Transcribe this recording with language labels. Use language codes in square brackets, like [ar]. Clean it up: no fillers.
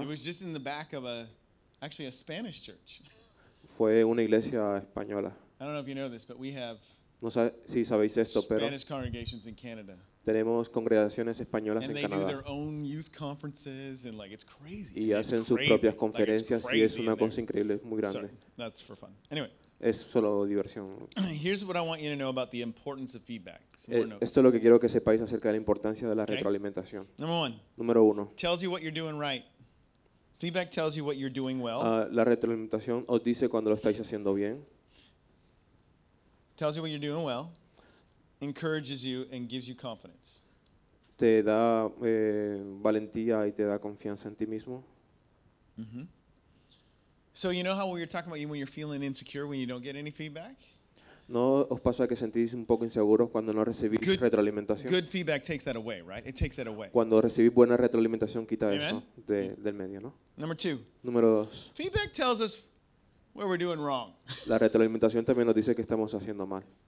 [en] It was just in the back of a Spanish church. [es] Fue una iglesia española. [en] I don't know if you know this, but we have [es] no sé si sabéis esto, pero [en] Spanish congregations in Canada. [es] Tenemos congregaciones españolas [en] and [es] en Canadá. [en] Do their own youth conferences and like, it's crazy. [es] Y hacen sus propias conferencias y es una cosa increíble, es muy grande. [en] Sorry, that's for fun. Anyway. [es] Es solo diversión. [en] Here's what I want you to know about the importance of feedback. [es] Esto es lo que quiero que sepáis acerca de la importancia de la retroalimentación. Número uno. [en] Tells you what you're doing right. Feedback tells you what you're doing well. [es] La retroalimentación os dice cuando lo estáis haciendo bien. [en] Tells you what you're doing well. Encourages you and gives you confidence. [es] Te da valentía y te da confianza en ti mismo. Mm-hmm. [en] So you know how we were talking about you when you're feeling insecure when you don't get any feedback? [es] ¿No os pasa que sentís un poco inseguros cuando no recibís [en] good, [es] retroalimentación? [en] Good feedback takes that away, right? It takes that away. [es] Cuando recibís buena retroalimentación quita Amen. Eso de, [en] yeah. [es] del medio, ¿no? [en] Number two. [es] Número dos. [en] Feedback tells us what we're doing wrong. [es] La retroalimentación también nos dice que estamos haciendo mal.